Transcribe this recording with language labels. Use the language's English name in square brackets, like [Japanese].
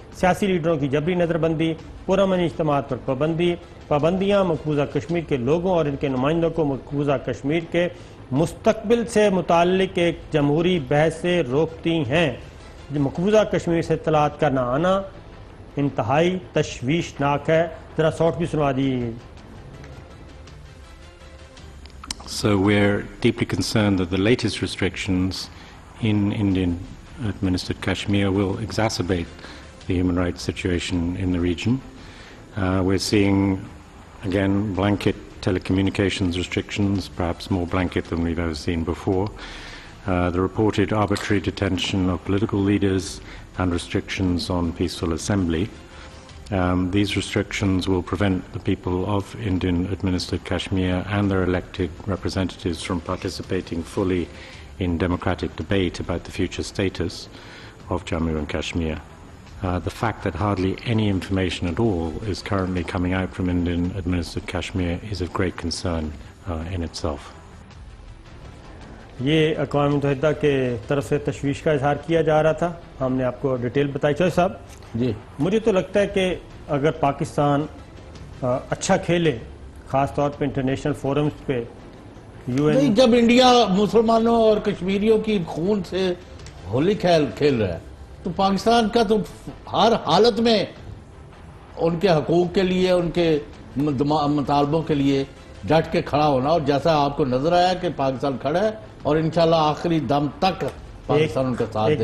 [Urdu] سیاسی لیڈروں کی جبری نظر بندی, پرامن اجتماعات پر پابندیاں مقبوضہ کشمیر کے لوگوں اور ان کے نمائندوں کو مقبوضہ کشمیر کے مستقبل سے متعلق ایک جمہوری بحث سے روکتی ہیں. مقبوضہ کشمیر سے اطلاعات کا نہ آنا انتہائی تشویشناک ہے. ذرا سوٹ بھی سنوا دیجیے. [English] So we're deeply concerned that the latest restrictions in Indian administered Kashmir will exacerbate the human rights situation in the region. We're seeing, again, blanket telecommunications restrictions, perhaps more blanket than we've ever seen before. The reported arbitrary detention of political leaders and restrictions on peaceful assembly. These restrictions will prevent the people of Indian-administered Kashmir and their elected representatives from participating fully in democratic debate about the future status of Jammu and Kashmir. The fact that hardly any information at all is currently coming out from Indian-administered Kashmir is of great concern in itself. [Urdu] یہ اقوام متحدہ کے طرف سے تشویش کا اظہار کیا جا رہا تھا. ہم نے آپ کو ڈیٹیل بتائی. چوہے صاحب جی مجھے تو لگتا ہے کہ اگر پاکستان اچھا کھیلے, خاص طور پہ انٹرنیشنل فورمز پہ, نہیں, جب انڈیا مسلمانوں اور کشمیریوں کی خون سے ہولی کھیل رہا ہے تو پاکستان کا تو ہر حالت میں ان کے حقوق کے لیے, ان کے مطالبوں کے لیے ڈٹ کے کھڑا ہونا, اور جیسا آپ کو نظر آیا کہ پاکستان کھڑا ہے اور انشاءاللہ آخری دم تک پاکستان ان کا ساتھ دے گا.